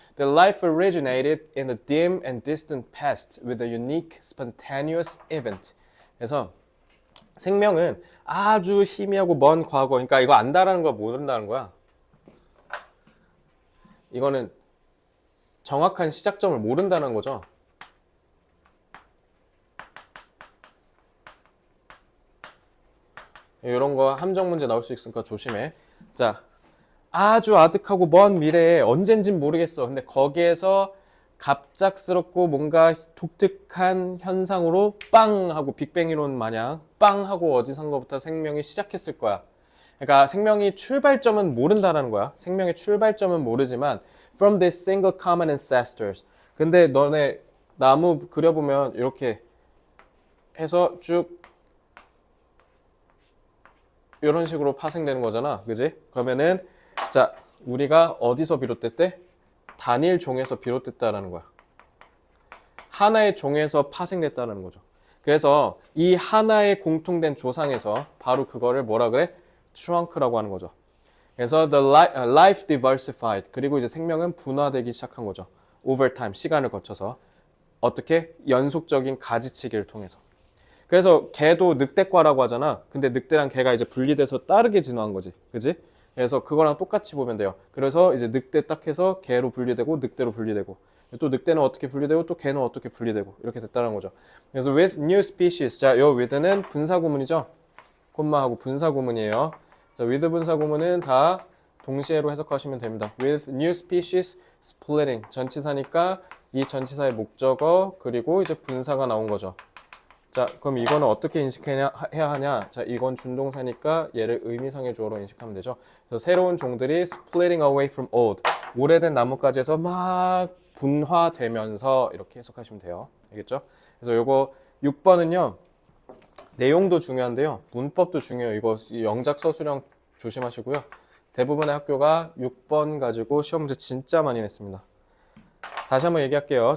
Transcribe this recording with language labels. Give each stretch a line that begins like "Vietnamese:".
English: The life originated in the dim and distant past with a unique spontaneous event.
Korean: 그래서 생명은 아주 희미하고 먼 과거, 그러니까 이거 안다라는 거 모른다는 거야. 이거는 정확한 시작점을 모른다는 거죠. 이런 거 함정 문제 나올 수 있으니까 조심해. 자, 아주 아득하고 먼 미래에 언젠진 모르겠어. 근데 거기에서 갑작스럽고 뭔가 독특한 현상으로 빵 하고 빅뱅 이론 마냥 빵 하고 어디선가부터 생명이 시작했을 거야. 그러니까 생명이 출발점은 모른다라는 거야.
English: 생명의 출발점은 모르지만 from this single common ancestors.
Korean: 근데 너네 나무 그려보면 이렇게 해서 쭉 이런 식으로 파생되는 거잖아. 그지? 그러면은 자, 우리가 어디서 비롯됐대? 단일 종에서 비롯됐다라는 거야. 하나의 종에서 파생됐다는 거죠. 그래서 이 하나의 공통된 조상에서 바로 그거를 뭐라 그래? trunk라고 하는 거죠.
English: 그래서 the life diversified.
Korean: 그리고 이제 생명은 분화되기 시작한 거죠. over time, 시간을 거쳐서. 어떻게? 연속적인 가지치기를 통해서. 그래서 개도 늑대과라고 하잖아. 근데 늑대랑 개가 이제 분리돼서 다르게 진화한 거지. 그지? 그래서 그거랑 똑같이 보면 돼요. 그래서 이제 늑대 딱 해서 개로 분리되고 늑대로 분리되고 또 늑대는 어떻게 분리되고 또 개는 어떻게 분리되고 이렇게 됐다는 거죠.
English: 그래서 with new species.
Korean: 자, 요 with는 분사구문이죠. 콤마하고 분사구문이에요. 자, with 분사구문은 다 동시에로 해석하시면 됩니다.
English: with new species splitting.
Korean: 전치사니까 이 전치사의 목적어 그리고 이제 분사가 나온 거죠. 자, 그럼 이거는 어떻게 인식해야 하냐? 자, 이건 준동사니까 얘를 의미상의 주어로 인식하면 되죠.
English: 그래서 새로운 종들이 splitting away from old.
Korean: 오래된 나뭇가지에서 막 분화되면서 이렇게 해석하시면 돼요. 알겠죠? 그래서 요거 6번은요. 내용도 중요한데요. 문법도 중요해요. 이거 영작 서술형 조심하시고요. 대부분의 학교가 6번 가지고 시험 문제 진짜 많이 냈습니다. 다시 한번 얘기할게요.